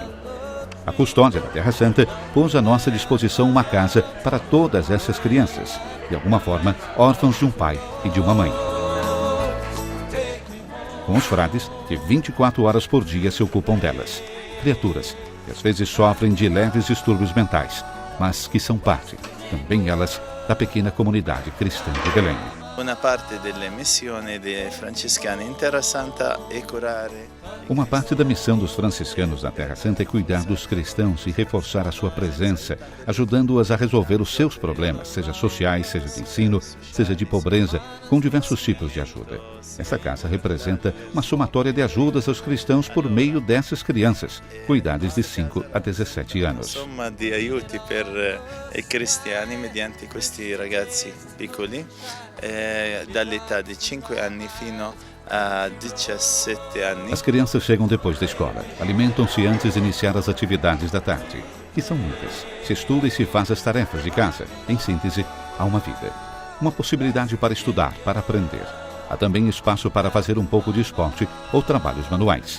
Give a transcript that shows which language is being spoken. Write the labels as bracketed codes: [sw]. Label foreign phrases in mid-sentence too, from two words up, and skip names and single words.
[pt] A Custódia da Terra Santa pôs à nossa disposição uma casa para todas essas crianças, de alguma forma, órfãos de um pai e de uma mãe. Com os frades, que 24 horas por dia se ocupam delas. Criaturas que às vezes sofrem de leves distúrbios mentais, mas que são parte, também elas, da pequena comunidade cristã de Belém. [it] Uma parte delle missioni dei francescani in Terra Santa é curare. [pt] Uma parte da missão dos franciscanos na Terra Santa é cuidar dos cristãos e reforçar a sua presença, ajudando-as a resolver os seus problemas, seja sociais, seja de ensino, seja de pobreza, com diversos tipos de ajuda. Essa casa representa uma somatória de ajudas aos cristãos por meio dessas crianças, com idades de 5 a 17 anos. [it] Somma di aiuti per i cristiani mediante questi ragazzi piccoli, dall'età di 5 anni fino a 17 anni. [pt] As crianças chegam depois da escola, alimentam-se antes de iniciar as atividades da tarde, que são muitas. Se estuda e se faz as tarefas de casa. Em síntese, há uma vida. Uma possibilidade para estudar, para aprender. Há também espaço para fazer um pouco de esporte ou trabalhos manuais.